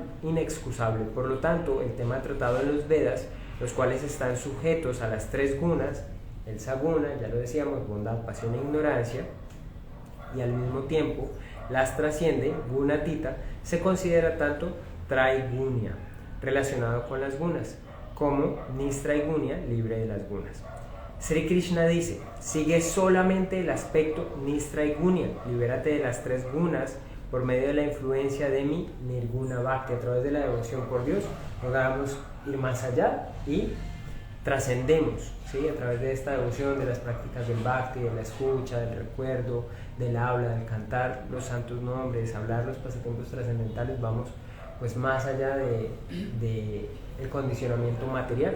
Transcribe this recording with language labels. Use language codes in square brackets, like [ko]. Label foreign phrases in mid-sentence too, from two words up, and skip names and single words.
[es] Por lo tanto, el tema tratado en los Vedas, los cuales están sujetos a las tres gunas, el saguna, ya lo decíamos, bondad, pasión e ignorancia, y al mismo tiempo las trasciende, gunatita, se considera tanto traigunya, relacionado con las gunas, como nistraigunya, libre de las gunas. Sri Krishna dice, sigue solamente el aspecto nistraigunya, libérate de las tres gunas por medio de la influencia de mi [sa] nirguna bhakti, [es] a través de la devoción por Dios, logramos ir más allá y trascendemos, ¿sí? A través de esta devoción, de las prácticas del bhakti, de la escucha, del recuerdo, del habla, del cantar los santos nombres, hablar los pasatiempos trascendentales, vamos pues más allá de el condicionamiento material.